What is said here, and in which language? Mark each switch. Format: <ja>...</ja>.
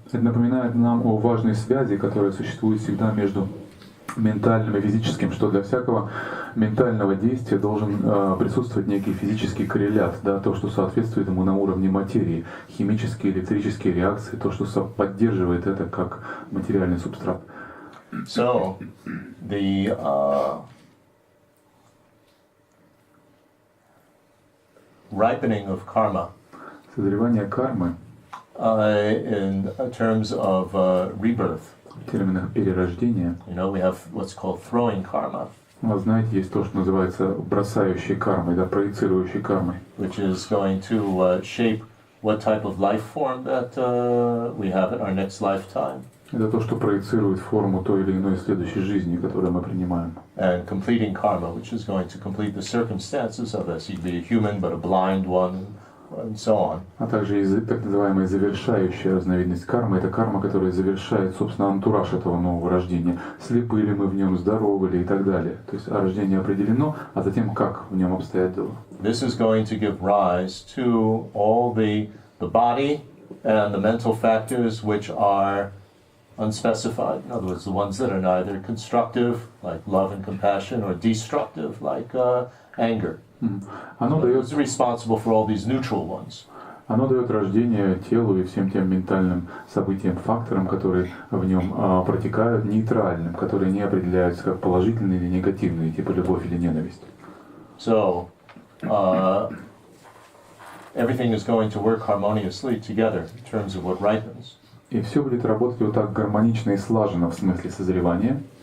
<ru>Это напоминает нам о важной связи, которая существует всегда между ментальным и физическим, что для всякого ментального действия должен присутствовать некий физический коррелят, да, то, что соответствует ему на уровне материи, химические, электрические реакции, то, что поддерживает это как материальный субстрат.</ru> <en>So, the ripening of karma,</en> <ru>созревание кармы,</ru> <en>in terms of rebirth.</en> <ru>В терминах перерождения,</ru> <en>we have what's called throwing karma.</en> <ru>Вы знаете, есть то, что называется бросающей кармой, да, проецирующей кармой.</ru> <en>Which is going to shape what type of life form that we have in our next lifetime.</en> <ru>Это то, что проецирует форму той или иной следующей жизни, которую мы принимаем.</ru> <en>And completing karma, which is going to complete the circumstances of us. You'd be a human, but a blind one, and so on.</en> <ru>А также так называемая завершающая разновидность кармы, это карма, которая завершает, собственно, антураж этого нового рождения. Слепы ли мы в нем, здоровы ли и так далее. То есть рождение определено, а затем как в нем обстоят дела.</ru> <en>This is going to give rise to all the body and the mental factors which are unspecified. In other words, the ones that are neither constructive, like love and compassion, or destructive, like anger.</en> <ru>Оно дает,</ru> <en>responsible for all these neutral ones.</en> <ru>Оно дает рождение телу и всем тем ментальным событиям, факторам, которые в нем протекают, нейтральным, которые не определяются как положительные или негативные, типа любовь или ненависть.</ru> <en>So, everything is going to work harmoniously together in terms of what ripens.</en> <ru>И все будет работать вот так гармонично и слаженно в смысле созревания.</ru>